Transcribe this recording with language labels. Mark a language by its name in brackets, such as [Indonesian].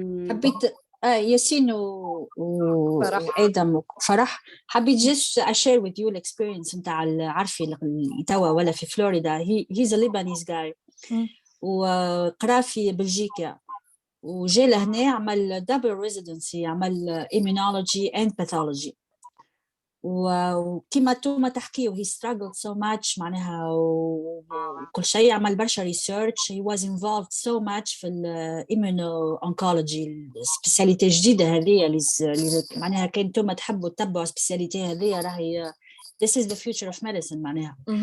[Arabic] حبيت ياسين وآدم وفرح، حبيت [English] just share with you experience [Arabic] نتاع عارفي اللي توا ولا في فلوريدا. [English] he's a Lebanese guy [Arabic] وقرا في بلجيكا وجا لهنا عمل [English] double residency، عمل immunology and pathology. [Arabic] وكما توما تحكي [English] he struggled so much [Arabic] معناها وكل شيء، عمل برشا research. [English] he was involved so much [Arabic] في immuno-oncology، السبيسياليتي الجديدة هذه اللي معناها كان توما تحبوا تتبعوا السبيسياليتي هذه، راهي [English] this is the future of medicine [Arabic] معناها.